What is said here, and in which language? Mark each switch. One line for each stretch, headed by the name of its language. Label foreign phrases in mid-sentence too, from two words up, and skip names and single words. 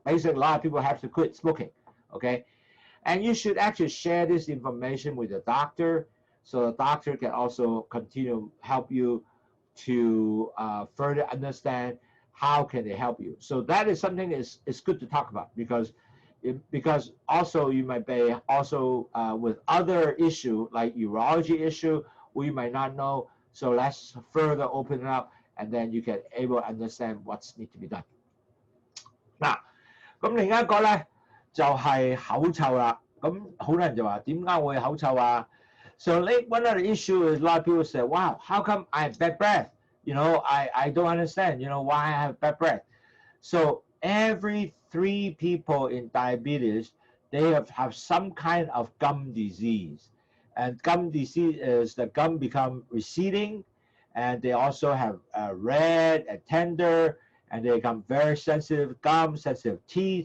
English: Basically, a lot of people have to quit smoking, okay? And you should actually share this information with the doctor, so the doctor can also continue help you to further understand how can they help you. So that is something is good to talk about, because also you might be also with other issue like urology issue, we might not know. So let's further open it up, and then you can able to understand what's need to be done.
Cantonese: 嗱，咁另一個咧就係口臭啦。咁好多人就話點解會口臭啊？
English: So one of the issue is a lot of people say, wow, how come I have bad breath? You know, I don't understand, you know, why I have bad breath. So every 3 people in diabetes, they have some kind of gum disease. And gum disease is the gum become receding, and they also have red and tender, and they become very sensitive gum, sensitive teeth.